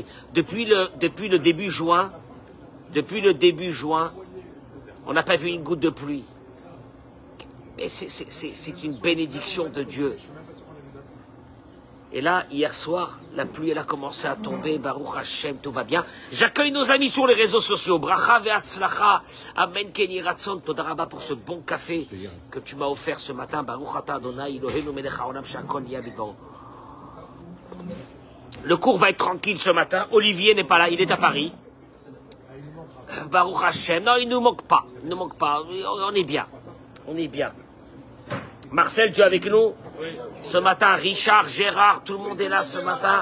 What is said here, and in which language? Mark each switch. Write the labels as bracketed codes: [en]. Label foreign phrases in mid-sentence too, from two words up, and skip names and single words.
[fr] Depuis le début juin, on n'a pas vu une goutte de pluie. Mais c'est une bénédiction de Dieu. Et là, hier soir, la pluie, elle a commencé à tomber. [he] ברוך השם, [fr] tout va bien. J'accueille nos amis sur les réseaux sociaux. [he] ברכה והצלחה. אמן כן יהי רצון. תודה רבה [fr] pour ce bon café que tu m'as offert ce matin. [he] ברוך אתה אדוני אלוהינו מלך העולם שהכל נהיה בדברו. [fr] Le cours va être tranquille ce matin. Olivier n'est pas là, il est à Paris. [he] ברוך השם. [fr] Non, il ne nous manque pas. Il ne nous manque pas. On est bien. On est bien. Marcel, tu es avec nous? Oui. Ce matin, Richard, Gérard, tout le monde est là ce matin.